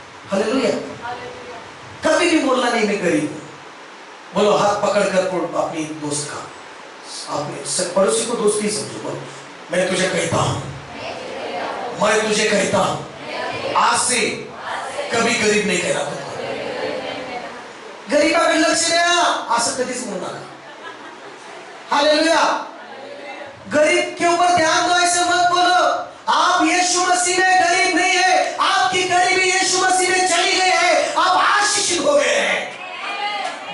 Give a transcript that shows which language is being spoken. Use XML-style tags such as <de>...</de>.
<hi>Hallelujah. कभी भी बोलना नहीं मैं गरीब हूं। बोलो हाथ पकड़कर अपनी दोस्त का, अपने पड़ोसी को दोस्त ही समझो। बोलो मैं तुझे कहता हूं मैं तुझे कहता हूं आज से कभी गरीब नहीं कहना तुमको.</hi> <mr>गरीबाकडे लक्ष द्या असं कधीच म्हणू नका.</mr> <hi>हालेलुया. गरीब के ऊपर ध्यान दो ऐसे मत बोलो. आप यीशु मसीह में गरीब नहीं है, आपकी गरीबी यीशु मसीह में चली गई है, आप आशीषित हो गए हैं.</hi>